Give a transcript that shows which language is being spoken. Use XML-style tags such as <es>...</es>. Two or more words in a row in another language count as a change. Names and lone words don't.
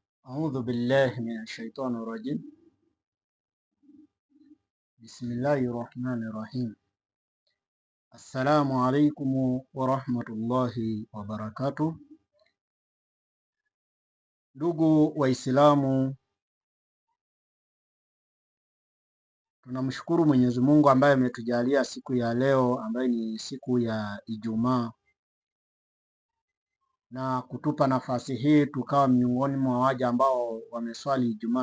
<ar>أعوذ بالله من الشيطان الرجيم. بسم الله الرحمن الرحيم. السلام عليكم ورحمة الله وبركاته.</ar> <sw>Ndugu Waislamu, tunamshukuru Mwenyezi Mungu ambaye ametujalia siku ya leo ambaye ni siku ya Ijumaa na kutupa nafasi hii tukawa miongoni mwa waja ambao wameswali Ijumaa.</sw>